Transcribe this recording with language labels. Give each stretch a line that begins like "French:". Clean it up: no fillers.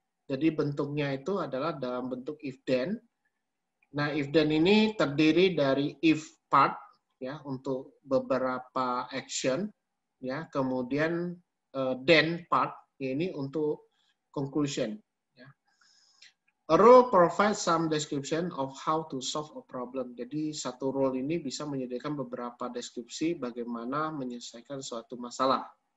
Indonesian: Jadi bentuknya itu adalah dalam bentuk if-then. Nah, if-then ini terdiri dari if part, ya untuk beberapa action, ya kemudian then part, ya, ini untuk conclusion.
English: A rule provides some description of how to solve a problem.
Indonesian: Jadi satu rule ini bisa menyediakan beberapa deskripsi bagaimana menyelesaikan suatu masalah.